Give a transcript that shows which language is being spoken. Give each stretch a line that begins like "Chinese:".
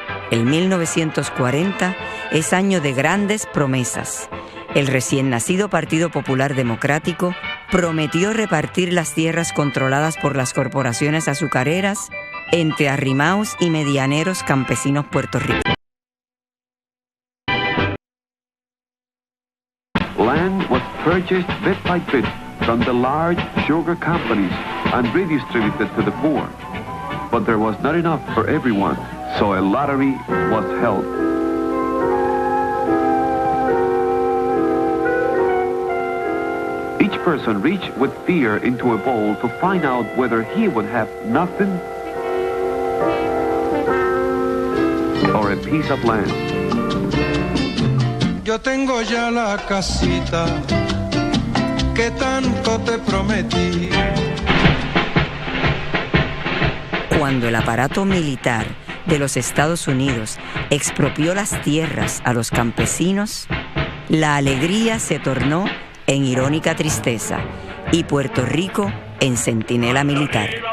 Spanish: El 1940 es año de grandes promesas. El recién nacido Partido Popular Democrático prometió repartir las tierras controladas por las corporaciones azucareras entre arrimaos y medianeros campesinos puertorriqueños.
English: Land was purchased bit by bit from the large sugar companies and redistributed to the poor. But there was not enough for everyone, so a lottery was held. Each person reached with fear into a bowl to find out whether he would have nothing or a piece of land.
Spanish: Yo tengo ya la casita que tanto te prometí. Cuando el aparato militar de los Estados Unidos expropió las tierras a los campesinos, la alegría se tornó en irónica tristeza y Puerto Rico en centinela militar.